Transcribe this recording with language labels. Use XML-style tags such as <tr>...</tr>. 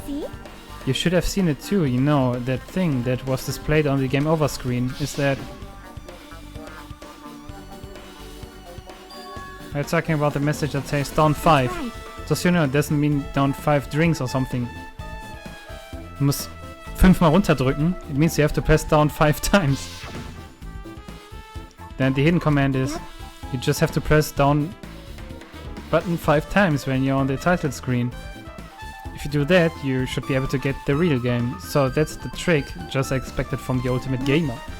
<en>See? You should have seen it too, you know, that thing that was displayed on the game over screen. Is that... Are you talking about the message that says down 5? Right. Just you know, it doesn't mean down 5 drinks or something.</en> <de>Du musst 5-mal runterdrücken.</de> <en>It means you have to press down 5 times. Then the hidden command is you just have to press down button 5 times when you're on the title screen. If you do that, you should be able to get the real game. So that's the trick, just expected from the ultimate gamer.</en>